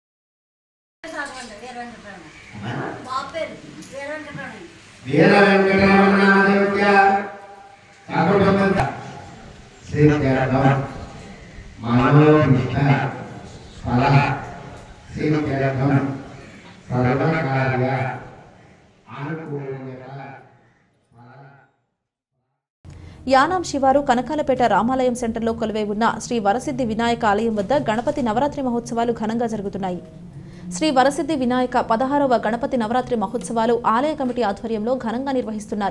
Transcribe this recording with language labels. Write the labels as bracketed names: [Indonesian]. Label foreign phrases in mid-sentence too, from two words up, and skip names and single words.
[Sanskrit] वीरवेंकटरमण नामदेवस्य सकुटुंबस्य सिद्ध्यर्थम मनोभिष्ट फलसिद्ध्यर्थम सर्वकार्य अनुकूल्यत [Telugu] యానాం శివారు కనకాలపేట రామాలయం సెంటర్లో కొలువై ఉన్న శ్రీ వరసిద్ధి వినాయక ఆలయం వద్ద గణపతి నవరాత్రి మహోత్సవాలు ఘనంగా జరుగుతున్నాయి. శ్రీ వరసిద్ధి వినాయక 16వ గణపతి నవరాత్రి మహోత్సవాలు ఆలయ కమిటీ ఆధ్వర్యంలో ఘనంగా నిర్వహిస్తున్నారు.